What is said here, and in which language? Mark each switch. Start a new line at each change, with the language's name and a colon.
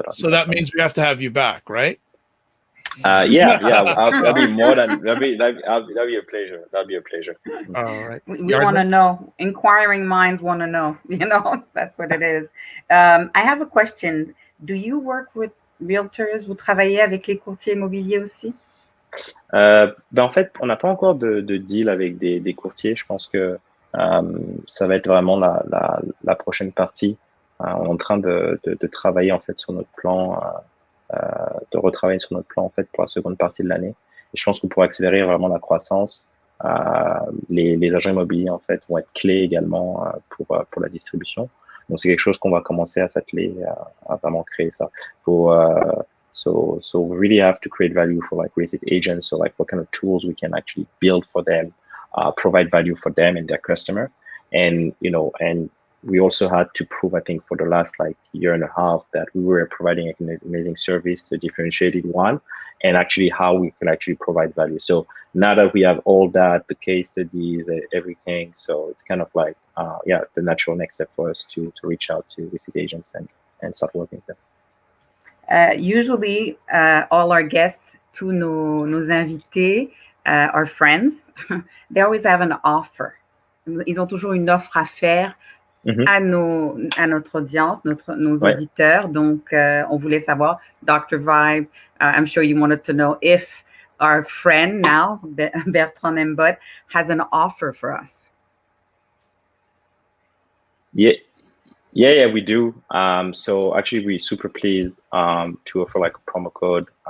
English: So that means we have to have you back, right? Yeah. That'd be a pleasure. That'd be a pleasure. All right. We want to know. Inquiring minds want to know. That's what it is. I have a question. Do you work with realtors?
French: Vous travaillez avec les courtiers immobiliers aussi? En fait, on n'a pas encore de deal avec des courtiers. Je pense que ça va être vraiment la prochaine partie. On est en train de travailler en fait sur notre plan. De retravailler sur notre plan en fait pour la seconde partie de l'année. Et je pense qu'on pourra accélérer vraiment la croissance. Les agents immobiliers en fait vont être clés également pour la distribution. Donc c'est quelque chose qu'on va commencer à s'atteler à vraiment créer ça.
English: So we really have to create value for like real estate agents. So like what kind of tools we can actually build for them, provide value for them and their customer, and we also had to prove, I think, for the last like year and a half that we were providing an amazing service, a differentiated one, and actually how we can actually provide value. So now that we have all that, the case studies, everything, so it's kind of like, the natural next step for us to reach out to visit agents and start working with them. Usually, all our guests,
French: tous nos invités,
English: our friends, they always have an offer.
French: Ils ont toujours une offre à faire. À notre audience, nos auditeurs. Donc, on voulait savoir, Dr.
English: Vibe, I'm sure you wanted to know if our friend now, Bertrand and Bert, has an offer for us. Yeah, we do. So actually, we're super pleased to offer like a promo code.